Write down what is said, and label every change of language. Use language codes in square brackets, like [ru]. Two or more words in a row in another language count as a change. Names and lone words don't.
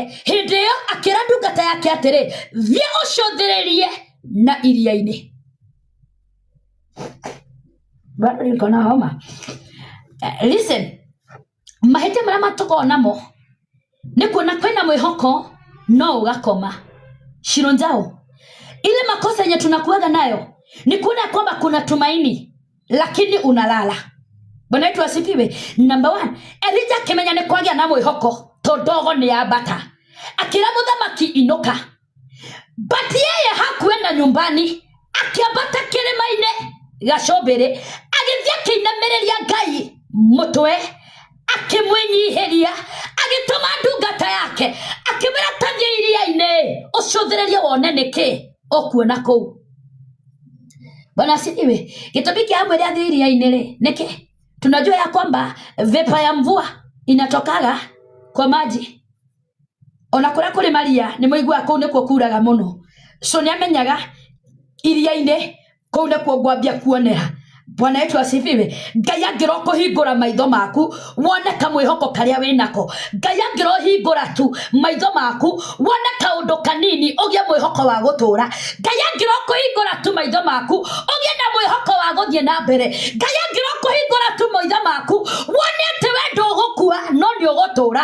[ki] Hĩndĩ ĩyo akĩra ndungata yake atĩrĩ, thiĩ ũcũthĩrĩrie na iria-inĩ. [sw] Bado niko na homa. [ki] Listen, mahĩtia marĩa matũkoragwo namo nĩ kuona kwĩna mwĩhoko no ugakoma. Shilonjao, [sw] ile makosa yenye tunakuaga nayo ni kuona kwamba kuna tumaini lakini unalala. Bwana wetu asifiwe. [ki] Number 1, Elija akimenya nĩ kwagĩa na mwĩhoko to ndogo nĩ yambata, akĩra mũthamaki inuka. [sw] But yeye hakuenda nyumbani, [ki] akiambata kĩrĩma-inĩ gacũmbĩrĩ, agĩthiĩ akĩinamĩrĩria Ngai mũtwe, akĩmwĩnyihĩria, agĩtũma ndungata yake akĩmwĩra tathiĩ iria-inĩ ũcũthĩrĩrie wone nĩkĩ ũkuona kũu. [sw] Bwana asifiwe. [ki] Gĩtũmi kĩa mwĩrĩ athiĩ iria-inĩ rĩ nĩkĩ? [sw] Tunajua ya kwamba vepa ya mvua inatokaga kwa maji. [ki] Ona kũrĩa kũrĩ maria nĩ mũigua kũu nĩkuo kuraga mũno. So nĩ amenyaga iria-inĩ kũu nĩkuo ngwambia kuonera. [sw] Bwana wetu asifiwe. [ki] Ngai angĩrokũhingũra maitho maku wone kamwĩhoko karĩa wĩnako. Ngai angĩrohingũra tu maitho maku wone kaũndũ kanini ũgĩe mwĩhoko wa gũtũra. Ngai angĩrokũhingũra tu maitho maku ũgĩe na mwĩhoko wa gũthiĩ na mbere. Ngai angĩrokũhingũra tu maitho maku wone atĩ we ndũgũkua no nĩ ũgũtũra.